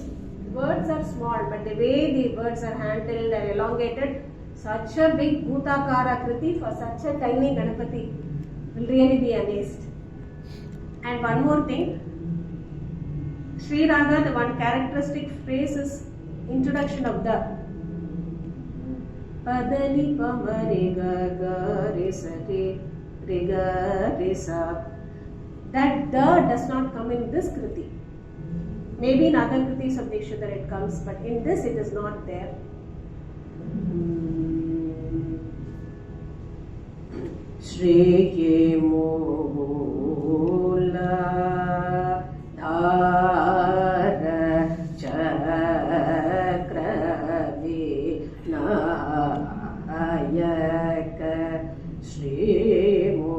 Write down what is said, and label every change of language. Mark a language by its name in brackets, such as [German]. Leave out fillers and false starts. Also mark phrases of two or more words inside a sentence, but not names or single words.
[English] Words are small, but the way the words are handled and elongated, such a big Bhutakara kriti for such a tiny Ganapati, will really be amazed. And one more thing, Sri Raga, the one characteristic phrase is introduction of the. Padani pamari ga ga re sa re re ga re sa. That the does not come in this kriti. Maybe in other kritis of Dikshitar it comes, but in this it is not there. [Sanskrit] Shri Mula Dhara Chakravi Nayaka Shri